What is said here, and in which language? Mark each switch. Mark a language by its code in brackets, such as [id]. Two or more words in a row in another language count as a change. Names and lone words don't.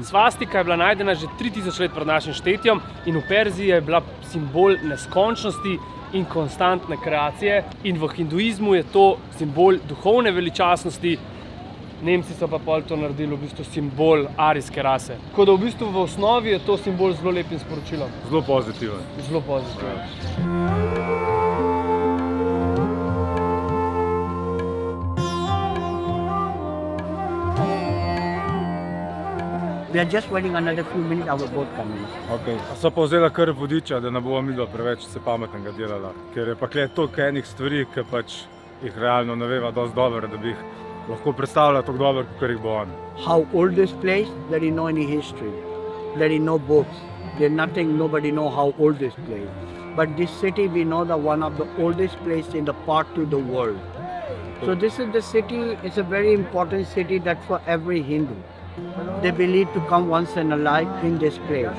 [sl] Svastika je bila najdena že 3000 let pred našim štetjem in v Perziji je bila simbol neskončnosti in konstantne kreacije. In v hinduizmu je to simbol duhovne veličastnosti. Nemci so pa pol to naredili v bistvu simbol arijske rase. Tako da v bistvu v osnovi je to simbol z zelo lepim sporočilom. Zelo pozitiven. Zelo pozitiven. [en] We are just waiting another few minutes, our boat coming. Okay. [sl] So pa vzela kar vodiča, da ne bova midva preveč se pametnega delala. Ker je pa kle toliko enih stvari, ki pač jih realno ne veva dosti dobro, da bi jih lahko predstavljala tako dobro, kot jih bo on. [en] How old this place? There is no any history. There is no books. There nothing. Nobody know how old this place. But this city, we know that one of the oldest place in the part to the world. So this is the city. It's a very important city that for every Hindu. They believe to come once in a life in this place.